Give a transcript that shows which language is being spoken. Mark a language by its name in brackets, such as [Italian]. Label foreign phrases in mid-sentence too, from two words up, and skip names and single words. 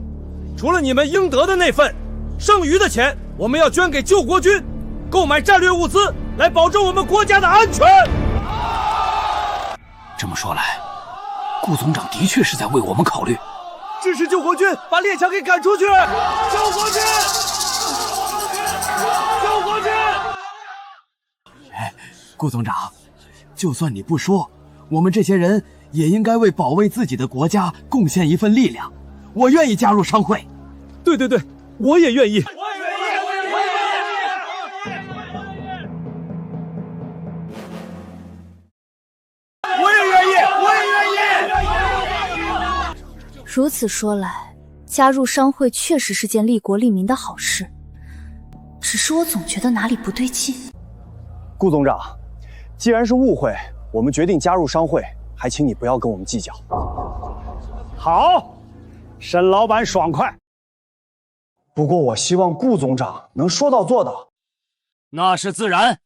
[Chinese] 除了你們應得的那份，剩餘的錢我們要捐給救國軍，購買戰略物資，來保證我們國家的安全。這麼說來，顧總長的確是在為我們考慮。支持救国軍，把列强給趕出去！救國軍！救國軍！哎，顧总长，就算你不说，我们这些人也应该为保卫自己的国家贡献一份力量。我愿意加入商会。对对对，我也愿意。如此说来，加入商会确實是件利國利民的好事。只是我總覺得哪裡不對勁。顧總長，既然是誤會，我們決定加入商會，還請你不要跟我們計較。好，沈老闆爽快。不過我希望顧總長能說到做到。那是自然。